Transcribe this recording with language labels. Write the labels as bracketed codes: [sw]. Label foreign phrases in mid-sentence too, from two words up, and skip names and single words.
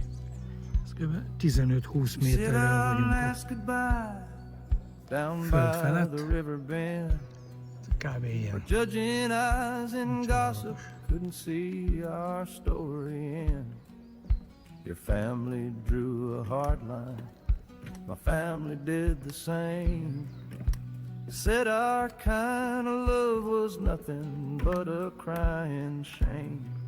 [hu] Ez kb. 15-20 méterrel vagyunk föld felett. Kb. ilyen. [en] Judging eyes and gossip couldn't see our story end. Your family drew a hard line, my family did the same. Said our kind of love was nothing but a crying shame.